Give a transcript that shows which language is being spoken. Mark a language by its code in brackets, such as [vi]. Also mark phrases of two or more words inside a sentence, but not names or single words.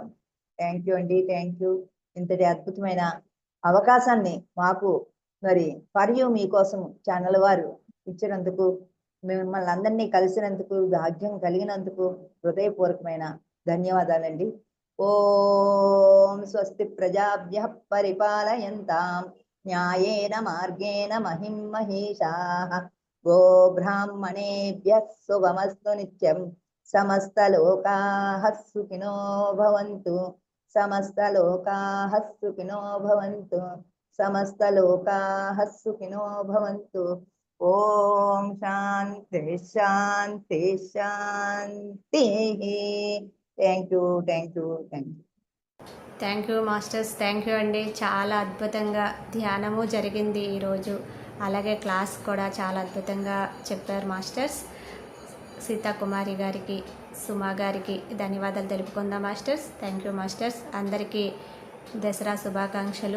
[en] thank you అండి. thank you. [te] ఇంతటి అద్భుతమైన అవకాశాన్ని మాకు మరి ఫర్ యూ మీకోసం ఛానల్ వారు ఇచ్చినందుకు, మిమ్మల్ని అందరినీ కలిసినందుకు, భాగ్యం కలిగినందుకు హృదయపూర్వకమైన ధన్యవాదాలండి. [sa] ఓం స్వస్తి ప్రజాభ్యః పరిపాలయంతాం న్యాయేన మార్గేణ మహిం మహేషాః. గో బ్రాహ్మణేభ్యః శుభమస్తు నిత్యం. సమస్తలోకాః సుఖినో భవంతు. సమస్తలోకాః సుఖినో భవంతు. సమస్తలోకాః సుఖినో భవంతు. ఓం శాంతి శాంతి శాంతి. [en] Thank you. Thank you. Thank you. thank you masters. thank you [te] అండి. చాలా అద్భుతంగా ధ్యానము జరిగింది ఈరోజు. అలాగే క్లాస్ కూడా చాలా అద్భుతంగా చెప్పారు మాస్టర్స్. సీతాకుమారి గారికి, సుమా గారికి ధన్యవాదాలు తెలుపుకుందాం మాస్టర్స్. [en] thank you masters. [te] అందరికీ దసరా శుభాకాంక్షలు.